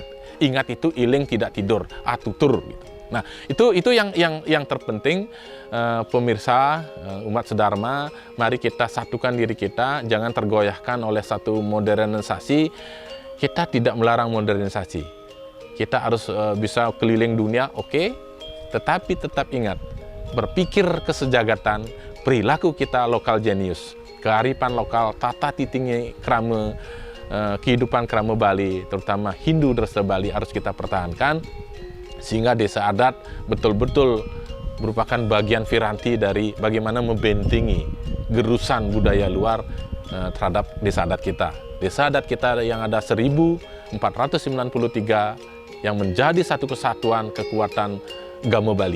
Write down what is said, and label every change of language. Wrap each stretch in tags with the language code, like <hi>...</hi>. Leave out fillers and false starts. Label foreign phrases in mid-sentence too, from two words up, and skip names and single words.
<id>Ingat itu iling tidak tidur, tutur gitu. Nah, itu yang terpenting, pemirsa, umat sedharma, mari kita satukan diri kita, jangan tergoyahkan oleh satu modernisasi. Kita tidak melarang modernisasi. Kita harus bisa keliling dunia, oke. Tetapi tetap ingat, berpikir kesejagatan, perilaku kita lokal jenius, kearifan lokal, tata titingnya krama, kehidupan krama Bali, terutama Hindu Dresta Bali harus kita pertahankan, sehingga desa adat betul-betul merupakan bagian piranti dari bagaimana membentengi gerusan budaya luar terhadap desa adat kita. Desa adat kita yang ada 1493 yang menjadi satu kesatuan kekuatan Gamo Bali.</id>